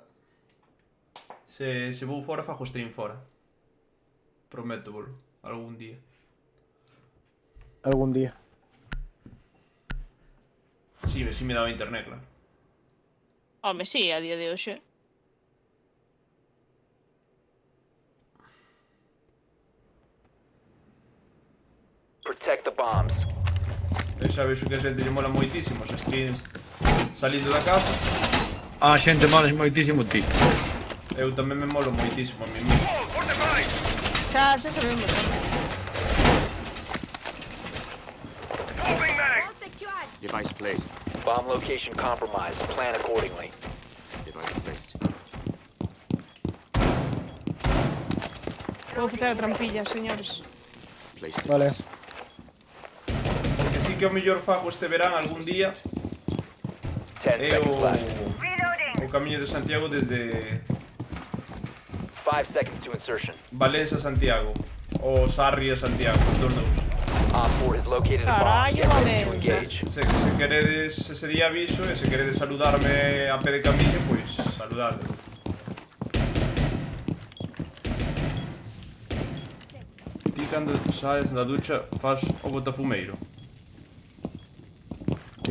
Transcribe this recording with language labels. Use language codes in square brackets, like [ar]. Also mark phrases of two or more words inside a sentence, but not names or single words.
[gl] Se vou fora, fago stream fora. Prometo, bolo. Algún día. Algún día. Si me daba internet, claro. Home, sí, a día de hoxe. [en] Protect the bombs. [gl] Eu xa vexo que a xente lle mola moitísimo os streams salindo da casa. A xente mola moitísimo ti. Eu tamén me molo moitísimo [es] a mí mismo. [gl] Xa sabemos. [en] Device placed. Bomb location compromised. Plan accordingly. Device placed. [gl] Vou facer a trampilla, señores. Placed. Vale. O que sí que ao mellor fago este verán algún día [en] 10 [gl] é [en] seconds left. [gl] o Camiño de Santiago desde [en] 5 seconds to insertion. [gl] Valencia a Santiago ou Sarri a Santiago, os dos dous. [en] Op 4 has located a bomb. [gl] Carallo, [en] Get ready to [gl] Valencia. [en] engage. [gl] Se queredes ese día aviso e se queredes saludarme a pé de camiño, pois saludade. Ti cando saes da ducha faz o botafumeiro. Que